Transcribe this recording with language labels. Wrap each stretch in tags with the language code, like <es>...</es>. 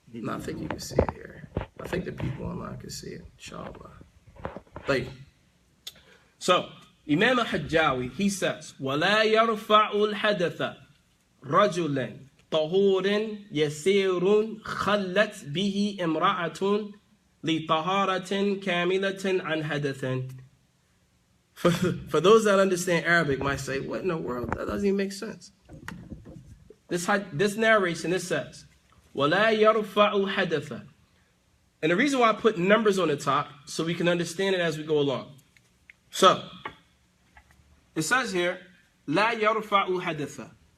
<en>No, I think you can see it here. I think the people online can see it, inshallah. Like, so, Imam al-Hajjawi, he says,</en> <ar>وَلَا يَرْفَعُ الْحَدَثَ رَجُلًا طَهُورٍ يَسِيرٌ خَلَّتْ بِهِ إِمْرَأَةٌ لِطَهَارَةٍ كَامِلَةٍ عَنْ حَدَثٍ.</ar> <en>For those that understand Arabic might say, what in the world? That doesn't even make sense. This narration, it says,</en> <ar>وَلَا يَرْفَعُ الْحَدَثَ.</ar> <en>And the reason why I put numbers on the top, so we can understand it as we go along. So, it says here,</en> <ar>La yarfa'u hadatha.</ar>